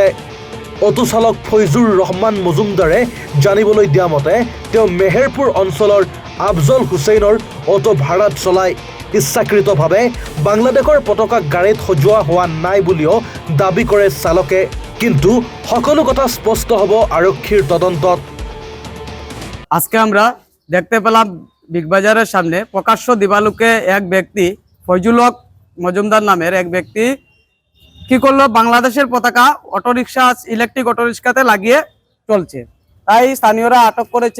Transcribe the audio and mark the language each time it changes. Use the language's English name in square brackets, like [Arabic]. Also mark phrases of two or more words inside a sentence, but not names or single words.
[Assamese] অটো চালক ফৈজুৰ ৰহমান মজুমদাৰে জানিবলৈ দিয়া মতে তেওঁ মেহেৰপুৰ অঞ্চলৰ আফজল হুছেইনৰ অটো ভাড়াত চলায়। ইচ্ছাকৃতভাৱে বাংলাদেশৰ পতাকা গাড়ীত সজোৱা হোৱা নাই বুলিও দাবী কৰে চালকে। কিন্তু সকলো কথা স্পষ্ট হ'ব আৰক্ষীৰ তদন্তত। [Bangla] আজকে আমরা দেখতে পেলাম বিগ বাজারের সামনে প্রকাশ্য দিবালোকে এক ব্যক্তি ফয়জুল হক মজুমদার নামের এক ব্যক্তি কি করলো, বাংলাদেশের পতাকা অটোরিকশা ইলেকট্রিক অটোরিকশাতে লাগিয়ে চলছে। তাই স্থানীয়রা আটক করেছে।